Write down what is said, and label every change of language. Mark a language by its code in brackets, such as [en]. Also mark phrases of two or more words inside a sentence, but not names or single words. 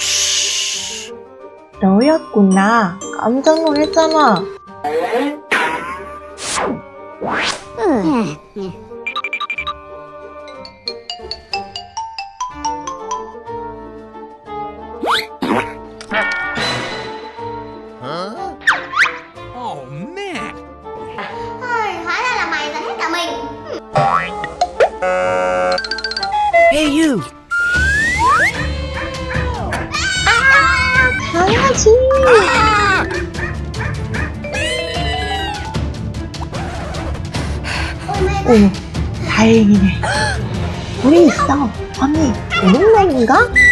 [ko] 너였구나. 깜짝 놀랐잖아. [en] Oh man. [vi] Hóa ra là mày là hết cả mình. [en] Hey you. [ko] 강아지. 오, 다행이네. 우리 있어. 언니, 우동면인가?